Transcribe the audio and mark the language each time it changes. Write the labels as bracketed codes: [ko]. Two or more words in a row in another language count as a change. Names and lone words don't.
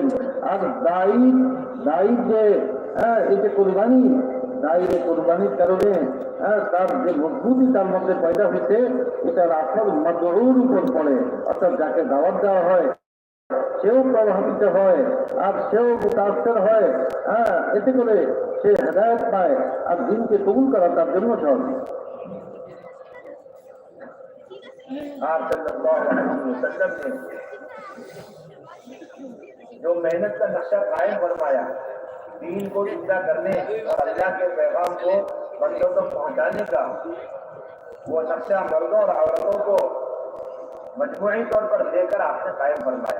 [bn] আর দায়ী যে এই যে কোরবানি, দায়ীর কোরবানির কারণে তার যে মজবুতি তার মধ্যে পয়দা হয়েছে, এটার আসল মাদউর উপর পড়ে, অর্থাৎ যাকে দাওয়াত দেওয়া হয় সেও প্রভাবিত হয় আর সেও মুতাসির হয়। এতে করে সে হেদায়েত পায় আর দিনকে কবুল করা তার জন্য সহজ। [ur] آپ صلی اللہ علیہ وسلم نے جو محنت کا نقشہ قائم فرمایا دین کو زندہ کرنے اور اللہ کے پیغام کو بندوں تک پہنچانے کا، وہ نقشہ مردوں اور عورتوں کو مجموعی طور پر لے کر آپ نے قائم فرمایا۔